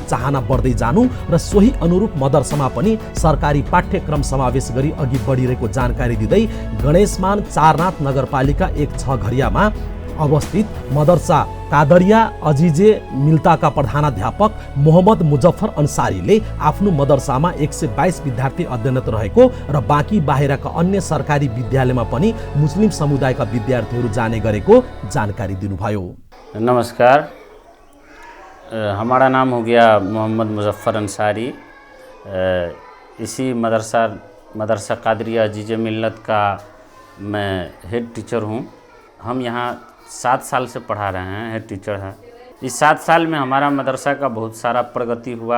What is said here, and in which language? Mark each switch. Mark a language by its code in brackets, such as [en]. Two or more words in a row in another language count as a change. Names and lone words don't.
[ne] चाहना बढ्दै जानु र सोही अनुरूप मदरसामा पनि सरकारी पाठ्यक्रम समावेश गरी अघि बढिरहेको जानकारी दिँदै गणेशमान चारनाथ नगरपालिका 1-6 घरियामा अवस्थित मदरसा कादरिया अजिजे मिल्ताका प्रधानाध्यापक मोहम्मद मुजफ्फर अन्सारीले आफ्नो मदरसामा 122 विद्यार्थी अध्ययनरत रहेको र बाँकी बाहिरका अन्य सरकारी विद्यालयमा पनि मुस्लिम समुदायका विद्यार्थीहरू जाने गरेको जानकारी दिनुभयो। [hi] नमस्कार, हमारा नाम हो गया मोहम्मद मुजफ्फर अंसारी। इसी मदरसा कादरिया अजीजे मिल्लत का मैं [en] head teacher [hi] हूँ। हम यहाँ 7 साल से पढ़ा रहे हैं, [en] head teacher [hi] हैं। इस 7 साल में हमारा मदरसा का बहुत सारा प्रगति हुआ।